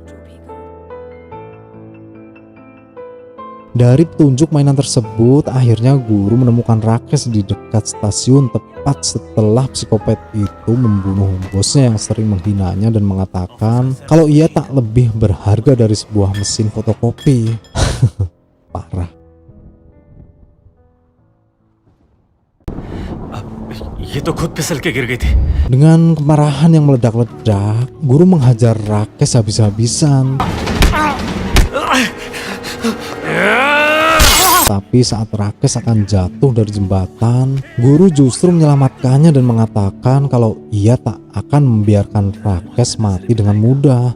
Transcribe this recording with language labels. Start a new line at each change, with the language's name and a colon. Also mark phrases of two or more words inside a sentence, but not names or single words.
Indonesian: Dari petunjuk mainan tersebut, akhirnya guru menemukan Rakesh di dekat stasiun tepat setelah psikopat itu membunuh bosnya yang sering menghinanya dan mengatakan kalau ia tak lebih berharga dari sebuah mesin fotokopi. Parah.
Hindi: ये तो खुद फिसल के गिर गई थी।
Indonesian: Dengan kemarahan yang meledak-ledak, guru menghajar Rakesh habis-habisan. Tapi saat Rakesh akan jatuh dari jembatan, guru justru menyelamatkannya dan mengatakan kalau ia tak akan membiarkan Rakesh mati dengan mudah.